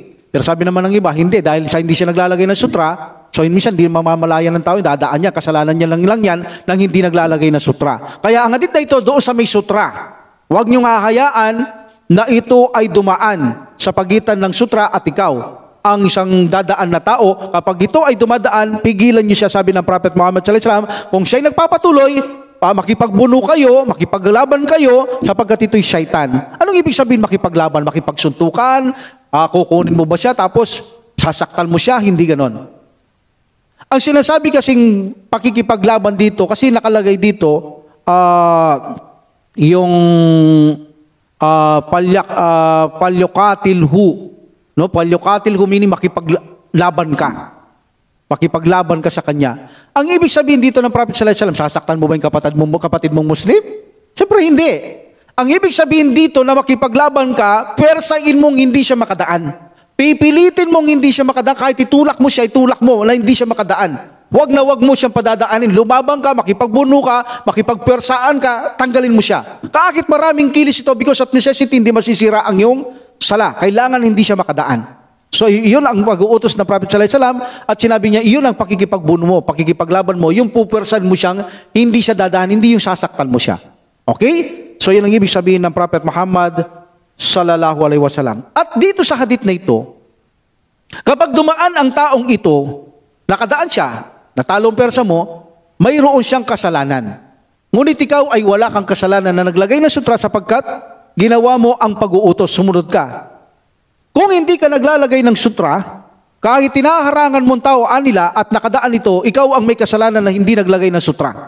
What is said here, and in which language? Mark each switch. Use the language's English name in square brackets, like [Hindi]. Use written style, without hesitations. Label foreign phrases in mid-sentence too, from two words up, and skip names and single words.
[Filipino] Pero sabi naman ng iba, hindi. Dahil hindi siya naglalagay ng sutra, so minsan hindi mamamalayan ng tao, dadaan niya, kasalanan niya lang yan nang hindi naglalagay ng sutra. Kaya ang hadith na ito, doon sa may sutra. Huwag niyong hahayaan na ito ay dumaan sa pagitan ng sutra at ikaw. Ang isang dadaan na tao, kapag ito ay dumadaan, pigilan niyo siya, sabi ng Prophet Muhammad [Arabic] sallallahu alaihi wasallam, [Filipino] kung siya'y nagpapatuloy, makipagbuno kayo, makipaglaban kayo, sapagkat ito'y syaitan. Anong ibig sabihin makipaglaban? Makipagsuntukan? Kukunin mo ba siya tapos sasaktan mo siya? Hindi ganon. Ang sinasabi kasing pakikipaglaban dito, kasi nakalagay dito, yung palyukatilhu. No? Palyukatilhu meaning makipaglaban ka. Makipaglaban ka sa kanya. Ang ibig sabihin dito ng Prophet [Arabic] sallallahu alaihi wasallam, [Filipino] sasaktan mo ba yung kapatid mong Muslim? Siyempre hindi. Ang ibig sabihin dito na makipaglaban ka, persain mong hindi siya makadaan. Pipilitin mong hindi siya makadaan, kahit itulak mo siya, itulak mo, na hindi siya makadaan. Huwag na huwag mo siyang padadaanin. Lumabang ka, makipagbuno ka, makipagpersaan ka, tanggalin mo siya. Kahit maraming kilis ito, [English] because of necessity, [Filipino] hindi masisira ang iyong sala. Kailangan hindi siya makadaan. So, iyon ang pag-uutos ng Prophet [Arabic] sallallahu alaihi wasallam [Filipino] at sinabi niya, iyon ang pakikipagbuno mo, pakikipaglaban mo, yung pupersan mo siyang, hindi siya dadaan, hindi yung sasaktan mo siya. Okay? So, yun ang ibig sabihin ng Prophet Muhammad [Arabic] sallallahu alaihi wasallam. [Filipino] At dito sa hadith na ito, kapag dumaan ang taong ito, nakadaan siya, natalong persa mo, mayroon siyang kasalanan. Ngunit ikaw ay wala kang kasalanan na naglagay ng sutra sapagkat ginawa mo ang pag-uutos, sumunod ka. Kung hindi ka naglalagay ng sutra, kahit tinaharangan mong tao anila at nakadaan ito, ikaw ang may kasalanan na hindi naglagay ng sutra.